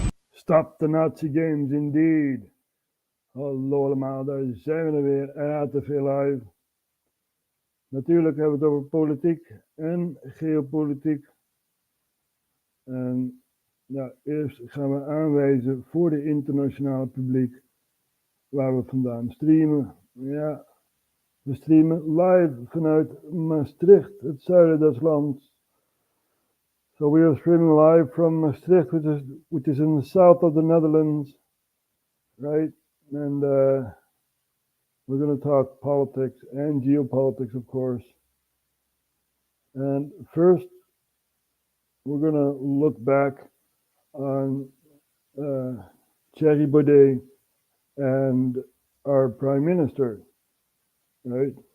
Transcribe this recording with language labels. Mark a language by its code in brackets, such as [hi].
[en] Stop the Nazi games, indeed. [nl] Hallo allemaal, daar zijn we er weer. RHTVLive. Natuurlijk hebben we het over politiek en geopolitiek. En ja, eerst gaan we aanwijzen voor de internationale publiek waar we vandaan streamen. Ja, we streamen live vanuit Maastricht, het zuiden des lands. [en] So we are streaming live from Maastricht, which is in the south of the Netherlands, right? And we're going to talk politics and geopolitics, of course. And first, we're going to look back on Thierry Baudet and our Prime Minister, right?